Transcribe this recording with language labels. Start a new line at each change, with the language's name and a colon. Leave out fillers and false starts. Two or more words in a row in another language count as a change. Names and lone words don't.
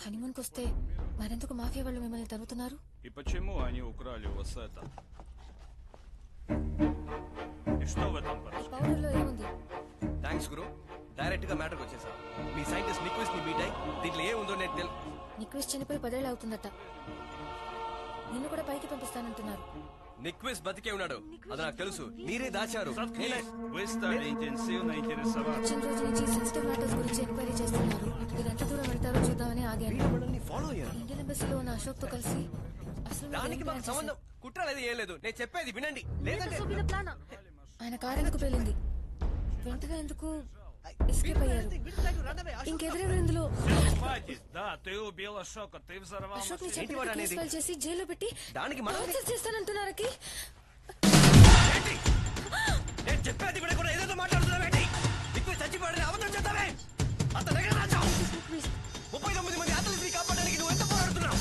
Telugu: హనీమూన్కి వస్తే మరెందుకు మాఫియా వాళ్ళు మిమ్మల్ని తరుగుతున్నారు?
Russian: И почему они украли у вас это? И что в этом порошке?
Telugu: పౌడర్లో ఏముంది?
English: thanks guru,
Telugu: డైరెక్ట్ గా మ్యాటర్కి వచ్చేసా. మీ సైంటిస్ట్ నిక్విస్ట్ ని మీట్ అయ్యి దీంట్లో ఏముందో నేను నిక్విస్ట్ చనిపోయి 10 ఏళ్ళు అవుతుందట. నిన్ను కూడా పైకి పంపిస్తానంటున్నారు. నిక్విస్ట్ బతికే ఉన్నాడు, అది నాకు తెలుసు. మీరే దాచారు.
Russian: Вы стали интенсивно интересоваться.
Telugu: వచ్చిన రోజు నుంచి
English: sensitive matters
Telugu: గురించి ఎంక్వైరీ చేస్తున్నారు. మీరు ఎంత దూరం వెళ్తారో చూద్దామని ఆగాను. ఫాలో అయ్యారు.
English: Indian embassyలో
Telugu: ఉన్న అశోక్ తో కలిసి అసలు దానికి మాకు సంబంధం కుట్రలేదు, ఏం లేదు. నేను చెప్పేది వినండి. లేదంటే ఆయన కారు ఎందుకు పేలింది? వెంటనే ఎందుకు ఎస్కేప్ అయ్యారు? ఇంకెదురెవరు ఇందులో?
Russian: Да, ты убил Ашока, ты взорвал
Telugu: అశోక్ ని కేసు చేసి జైల్లో పెట్టి దానికి టార్చర్ చేస్తానంటున్నారకి. నేను చెప్పేది కూడా ఏదో మాట్లాడుతున్నావేంటి? నిక్విస్ట్ చచ్చిపోయాడని అబద్ధం చెప్తావే. అంత దగ్గర రాచావు. 39 మంది అథ్లెట్స్ ని కాపాడడానికి నువ్వు ఎంత పోరాడుతున్నావు?